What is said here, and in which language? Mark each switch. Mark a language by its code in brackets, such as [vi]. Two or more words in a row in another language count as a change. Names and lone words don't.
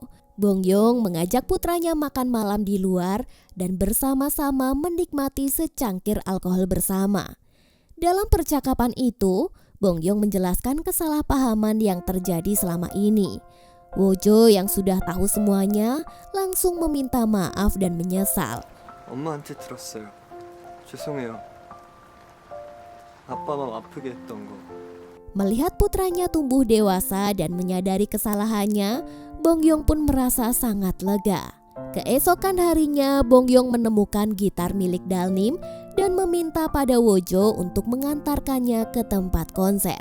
[id] Bongyong mengajak putranya makan malam di luar dan bersama-sama menikmati secangkir alkohol bersama. Dalam percakapan itu, Bongyong menjelaskan kesalahpahaman yang terjadi selama ini. Wojo yang sudah tahu semuanya langsung meminta maaf dan menyesal. [ko] 엄마한테 들었어요. 죄송해요. 아빠 마음 아프게 했던 거. [id] Melihat putranya tumbuh dewasa dan menyadari kesalahannya, Bongyong pun merasa sangat lega. Keesokan harinya, Bongyong menemukan gitar milik Dalnim dan meminta pada Wojo untuk mengantarkannya ke tempat konser.